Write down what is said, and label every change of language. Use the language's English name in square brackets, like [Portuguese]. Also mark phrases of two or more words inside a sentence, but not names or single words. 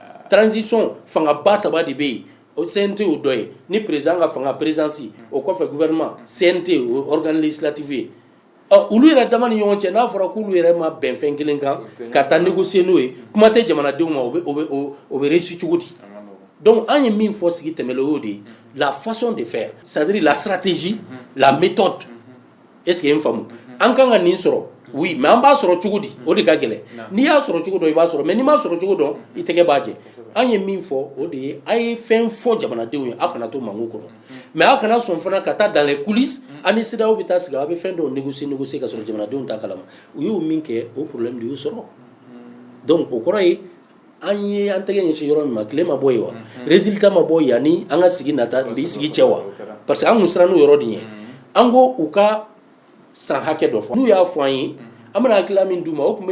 [Bambara] transition fanga ba saba de be o CNT o doye ni président ka fanga présidence o ko fe gouvernement CNT o [French] organe législatif [Bambara] ulu yɛrɛ dama ni ɲɔgɔn cɛ n'a fɔra k'ulu yɛrɛ ma bɛn fɛn kelen kan ka taa négocier n'o ye kuma tɛ jamanadenw ma o bɛ réussir cogo di donc an ye min fɔ sigi tɛmɛlen o y'o de ye [French] la façon de faire c'est-à-dire la stratégie la méthode est-ce que [Bambara] ye n faamu an kan ka nin sɔrɔ [French] oui mais [Bambara] an b'a sɔrɔ cogo di o de ka gɛlɛn n'i y'a sɔrɔ cogo dɔn i b'a sɔrɔ mais n'i m'a sɔrɔ cogo dɔn i tɛgɛ b'a jɛ an ye min fɔ o de ye a ye fɛn fɔ jamanadenw ye a kana to manko kɔnɔ mais a kana sɔn fana ka taa [French] dans les coulisses [Bambara] ani CEDEAO bɛ taa sigi a bɛ fɛn dɔw négocier ka sɔrɔ jamanadenw t'a kalama u y'o min kɛ o problème de y'o sɔrɔ donc o kɔrɔ ye an ye an tɛgɛ ɲɛsin yɔrɔ min ma tile ma bɔ yen wa résultat ma bɔ yanni an ka sigi nata bi sigi cɛ wa [French] parce que [Bambara] an kun siran n'o yɔrɔ de ɲɛ an ko u ka san hakɛ dɔ fɔ n'u y'a fɔ an ye an bɛna hakilila min d'u ma o tun